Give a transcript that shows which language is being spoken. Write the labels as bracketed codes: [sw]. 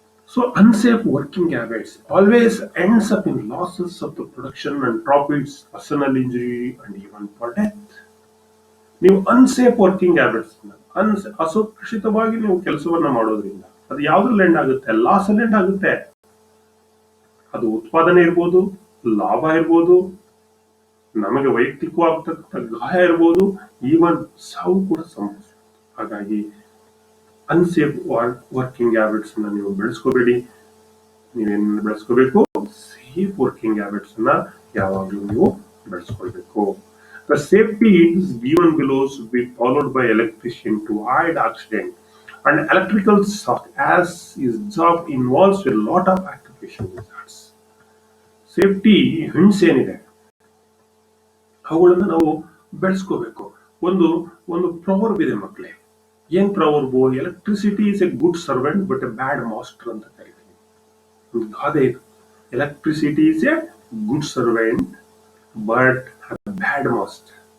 [en] So unsafe working habits always ends up in losses of the production and profits, personal injury and even for death. [kn] ನೀವು unsafe working habits, ಅಸುರಕ್ಷಿತವಾಗಿ ನೀವು ಕೆಲಸವನ್ನ ಮಾಡೋದ್ರಿಂದ ಅದು ಯಾವ್ದ್ರಲ್ಲಿ end ಆಗುತ್ತೆ, loss ಅಲ್ಲಿ end ಆಗುತ್ತೆ. ಅದು ಉತ್ಪಾದನೆ ಇರ್ಬೋದು, ಲಾಭ ಇರ್ಬೋದು, ನಮಗೆ ವೈಯಕ್ತಿಕವಾಗ್ತಕ್ಕಂಥ ಗಾಯ ಇರ್ಬೋದು, ಈವನ್ ಸಾವು ಕೂಡ ಸಂಭವಿಸಬಹುದು. ಹಾಗಾಗಿ ಅನ್ಸೇಫ್ ವರ್ಕಿಂಗ್ ಹ್ಯಾಬಿಟ್ಸ್ ಅನ್ನ ನೀವು ಬೆಳೆಸ್ಕೋಬೇಡಿ. ನೀವೇನ್ ಬೆಳೆಸ್ಕೋಬೇಕು, ಸೇಫ್ ವರ್ಕಿಂಗ್ ಹ್ಯಾಬಿಟ್ಸ್ ಅನ್ನ ಯಾವಾಗಲೂ ನೀವು ಬೆಳೆಸ್ಕೊಳ್ಬೇಕು. [en] The safety is given below should be followed by electrician to avoid accident and electrical shock, as his job involves a lot of occupation hazards. [kn] Safety ಹಿಂಡ್ಸ್ ಏನಿದೆ ಅವುಗಳನ್ನ ನಾವು ಬೆಳೆಸ್ಕೋಬೇಕು. ಒಂದು ಪ್ರವರ್ಬ್ ಇದೆ ಮಕ್ಕಳೇ. ಏನ್ ಪ್ರವರ್ಬು? [en] electricity is a good servant but a bad master [kn] ಅಂತ ಕರಿತೀವಿ. ಒಂದು ಗಾದೆ ಇದು. [en] Electricity is a good servant but bad master.